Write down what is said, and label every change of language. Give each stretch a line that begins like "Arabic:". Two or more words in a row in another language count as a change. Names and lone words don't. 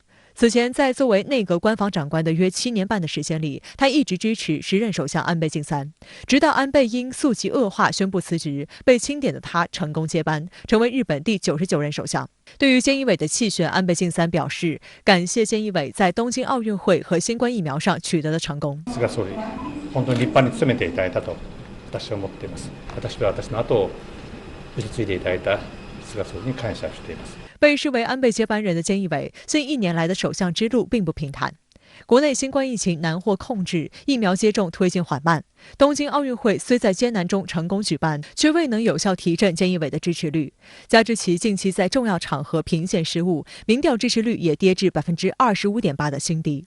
Chinese: 此前，在作为内阁官房长官的约7年半的时间里，他一直支持时任首相安倍晋三，直到安倍因宿疾恶化宣布辞职，被钦点的他成功接班，成为日本第99任首相。对于菅义伟的弃选，安倍晋三表示感谢菅義偉在東京奧運會和新冠疫苗上取得的成功。
Japanese: 菅総理、本当に立派に務めていただいたと私は思っています。私は私の後を引き継いでいただいた菅総理に感謝しています。
Chinese: 被视为安倍接班人的菅义伟，近1年来的首相之路并不平坦。国内新冠疫情难获控制，疫苗接种推进缓慢。东京奥运会虽在艰难中成功举办，却未能有效提振菅义伟的支持率。加之其近期在重要场合频现失误，民调支持率也跌至25.8%的新低。